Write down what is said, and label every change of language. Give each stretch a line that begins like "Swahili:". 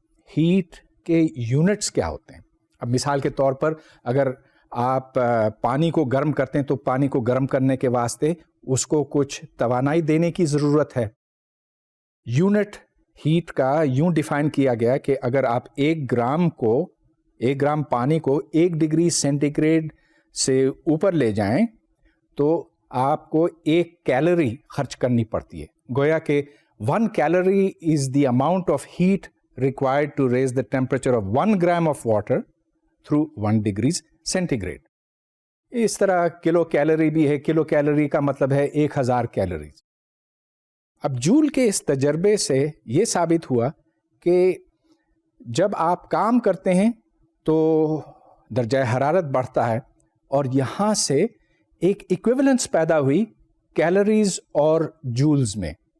Urdu: Heat کے units کیا ہوتے ہیں. اب مثال کے طور پر اگر آپ پانی کو گرم کرتے ہیں تو پانی کو گرم کرنے کے واسطے اس کو کچھ توانائی دینے کی ضرورت ہے. یونٹ ہیٹ کا یوں ڈیفائن کیا گیا کہ اگر آپ 1 گرام پانی کو 1 ڈگری سینٹی گریڈ سے اوپر لے جائیں تو آپ کو 1 کیلوری خرچ کرنی پڑتی ہے. گویا کہ
English: 1 calorie is the amount of heat required to raise the temperature of 1 gram of water through 1 degrees centigrade.
Urdu: اس طرح کلو کیلوری بھی ہے. کلو کیلوری کا مطلب ہے 1000 کیلوریز. اب جول کے اس تجربے سے یہ ثابت ہوا کہ جب آپ کام کرتے ہیں تو درجہ حرارت بڑھتا ہے اور یہاں سے ایک ایکویولنس پیدا ہوئی کیلوریز اور جولز میں.